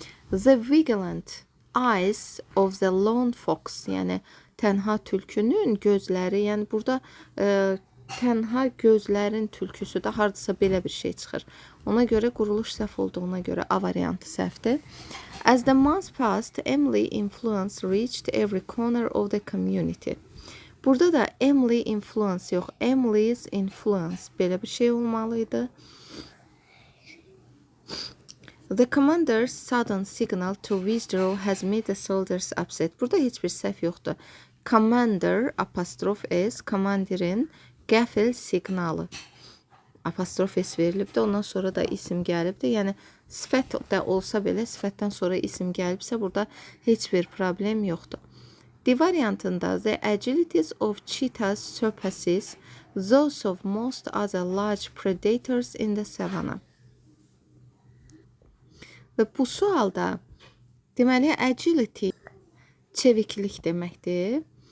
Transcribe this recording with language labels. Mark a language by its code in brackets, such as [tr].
[en] The vigilant eyes of the lone fox, [az] yəni tənha tülkünün gözləri, yəni burada tənha gözlərin tülküsü də hardasa belə bir şey çıxır. Ona görə quruluş səhv olduğuna görə A variantı səhvdir. [en] As the months passed, Emily influence reached every corner of the community. [az] Burada da [en] Emily influence [az] yox, [en] Emily's influence [az] belə bir şey olmalıydı. [en] The commander's sudden signal to withdraw has made the soldiers upset. [az] Burada heç bir səhv yoxdur. Commander apostrof S, komandirin qəfil siqnalı. Apostrof S verilibdir. Ondan sonra da isim gəlibdir. Yəni sifət də olsa belə, sifətdən sonra isim gəlibsə burada heç bir problem yoxdur. D variantında [en] the agilities of cheetahs surpasses those of most other large predators in the savannah. [az] Və bu sualda deməli agility çeviklik deməkdir.